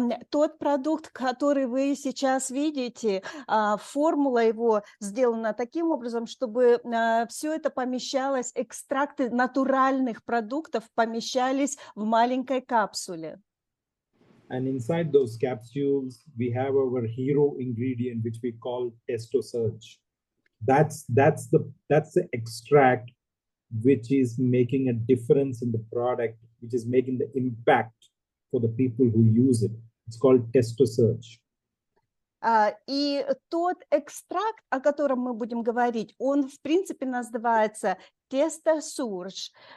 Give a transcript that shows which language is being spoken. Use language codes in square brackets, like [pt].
[ru] Тот продукт, который вы сейчас видите, формула его сделана таким образом, чтобы все это помещалось, экстракты натуральных продуктов помещались в маленькой капсуле. [en] And inside those capsules, we have our hero ingredient, which we call TestoSurge. That's the extract which is making a difference in the product, which is making the impact for the people who use it. It's called testo search. [ru] И тот экстракт, о котором мы будем говорить, он в принципе называется testo search.